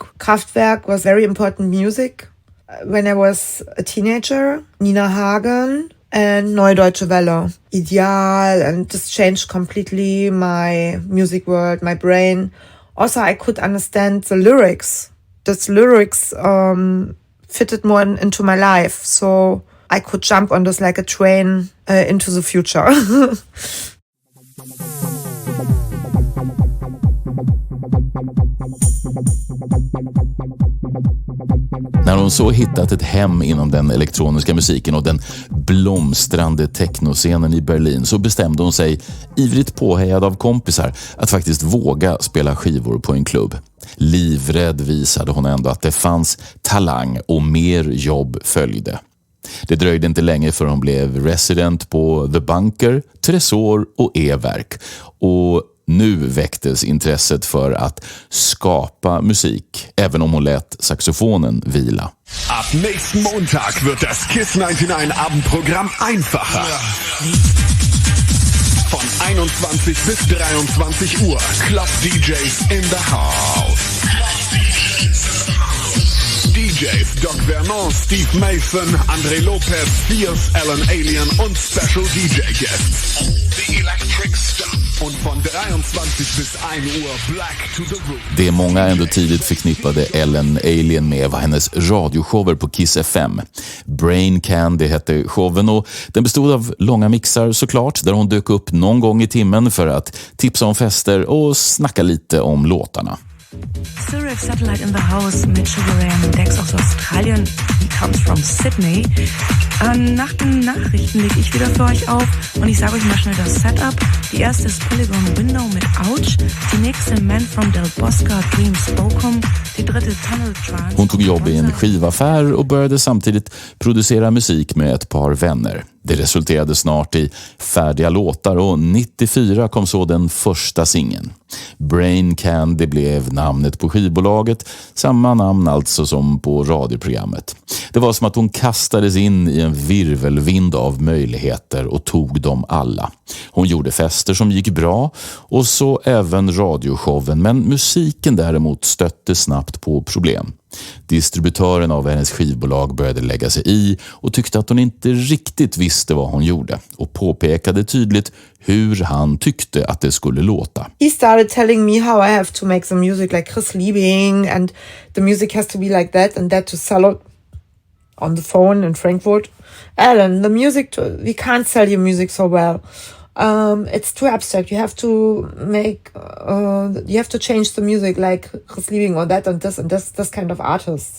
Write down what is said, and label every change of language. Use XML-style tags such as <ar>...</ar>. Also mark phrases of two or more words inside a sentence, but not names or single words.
<en>Kraftwerk was very important music. When I was a teenager, Nina Hagen and Neudeutsche Welle, Ideal, and this changed completely my music world, my brain. Also, I could understand the lyrics. These lyrics fitted more into my life, so I could jump on this like a train into the future.</en> <sv>När hon så hittat ett hem inom den elektroniska musiken och den blomstrande technoscenen i Berlin, så bestämde hon sig, ivrigt påhejad av kompisar, att faktiskt våga spela skivor på en klubb. Livrädd visade hon ändå att det fanns talang och mer jobb följde. Det dröjde inte länge för hon blev resident på The Bunker, Tresor och E-verk, och nu väcktes intresset för att skapa musik, även om hon lät saxofonen vila.</sv> <de>Ab nächsten Montag wird das Kiss 99 Abendprogramm einfacher. Von 21 bis 23 Uhr.</de> <en>Club DJs in the house.</en> <de>DJs Doc Vernon, Steve Mason, André Lopez, Fierce, Allien und</de> <en>Special DJ Guests. The Electric Stuff.</en> <de>Und von 23 bis 1 Uhr Black to the Room.</de> <sv>Det många ändå tidigt förknippade Allien med var hennes radioshower på Kiss FM. Brain Candy hette showen, och den bestod av långa mixar såklart, där hon dök upp någon gång i timmen för att tipsa om fester och snacka lite om låtarna.</sv> <de>Zurich Satellite</de> <en>in the House</en> <de>mit Sugaran, Dex aus Australien.</de> <en>He comes from Sydney.</en> <de>Nach den Nachrichten lege ich wieder für euch auf und ich sage euch mal schnell das Setup. Die erste ist Polygon Window mit Ouch. Die nächste Man from Del Bosca, Dreams Bocum. Die dritte Tunnel Trance.</de> <sv>Hon tog jobb i en skivaffär och började samtidigt producera musik med ett par vänner. Det resulterade snart i färdiga låtar, och 94 kom så den första singeln. Brain Candy blev namnet på skivbolaget, samma namn alltså som på radioprogrammet. Det var som att hon kastades in i en virvelvind av möjligheter och tog dem alla. Hon gjorde fester som gick bra och så även radioshowen, men musiken däremot stötte snabbt på problem. Distributören av hennes skivbolag började lägga sig i och tyckte att hon inte riktigt visste vad hon gjorde och påpekade tydligt hur han tyckte att det skulle låta.</sv> <en>He started telling me how I have to make some music like Chris Liebing, and the music has to be like that and that to sell it on the phone in Frankfurt. Alan, the music, we can't sell your music so well. It's too abstract. You have to make, you have to change the music like Chris Liebing or that and this kind of artists.</en>